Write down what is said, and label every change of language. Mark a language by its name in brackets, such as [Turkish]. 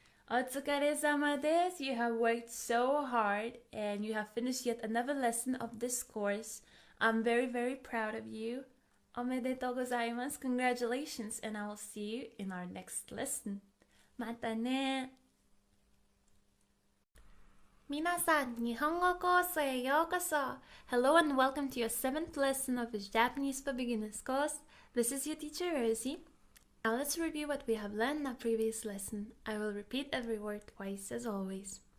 [Japanese] お疲れ様です [English] You have worked so hard and you have finished yet another lesson of this course. I'm very, very proud of you. [Japanese] おめでとうございます [English] Congratulations, and I will see you in our next lesson. [Japanese] またね。皆さん、日本語コースへようこそ。 [English] Hello and welcome to your 7th lesson of this Japanese for Beginners course. This is your teacher Rosie. Now let's review what we have learned in our previous lesson. I will repeat every word twice as always.